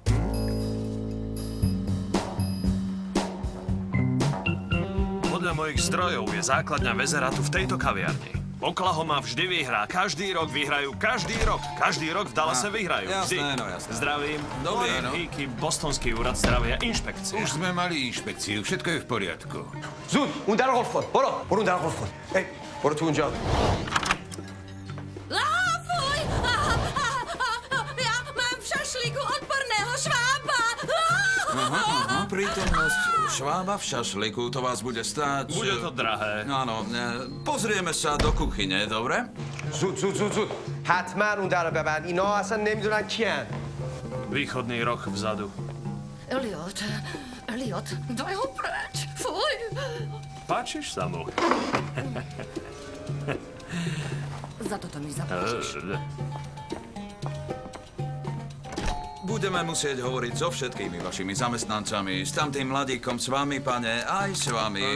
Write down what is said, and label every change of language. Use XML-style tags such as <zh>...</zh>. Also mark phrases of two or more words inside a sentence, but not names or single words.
<sk>Podľa mojich zdrojov je základňa Vezeratu v tejto kaviarni. Oklahoma vždy vyhrá. Každý rok vyhrajú. Každý rok. Každý rok v Dallase vyhrajú. Vždy. Jasné, no jasné. Zdravím. Dobrý, Moje no. hýky, bostonský úrad zdravia, inšpekcia. Už sme mali inšpekciu, všetko je v poriadku.</sk> <fa>زود اون در قفل کن برو اون در قفل کن ای برو تو اونجا</fa> <sk>Fuj! Ja mám v šašlíku odporného švába! Prítomnosť švába v šašliku, to vás bude stáť... Bude to drahé. Áno, pozrieme sa do kuchyne, dobre?</sk> <fa>زود زود زود زود حتما اون در رو ببند اینا اصلا نمیدونن کیان</fa> <sk>Východný roh vzadu. Eliot, daj ho preč! Fuj! Páčiš sa mu? Za toto mi zaplatíš. Budeme musieť hovoriť so všetkými vašimi zamestnancami, s tamtým mladíkom s vami, pane, aj s vami.</sk>